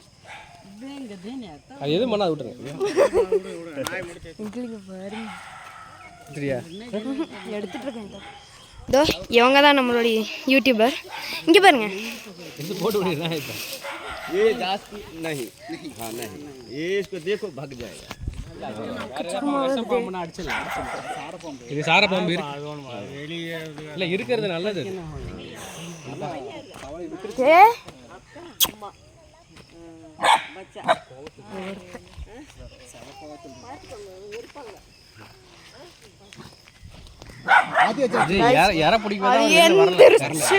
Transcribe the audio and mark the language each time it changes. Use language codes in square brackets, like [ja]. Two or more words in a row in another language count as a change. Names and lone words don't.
[ta] அது எது பண்ணா விட்டுருங்க. இங்க பாருங்க. சரியா? எடுத்துட்டு இருக்கேன். இதோ இவங்க தான் நம்மளுடைய யூடியூபர். இங்க பாருங்க. இது போட்டு விடுறா இப்ப. [hi] ये जास्ती नहीं हां नहीं ये इसको देखो भाग जाएगा [ta] இது சார பாம்பு இல்ல இருக்கிறது நல்லது. யார பிடிக்கும்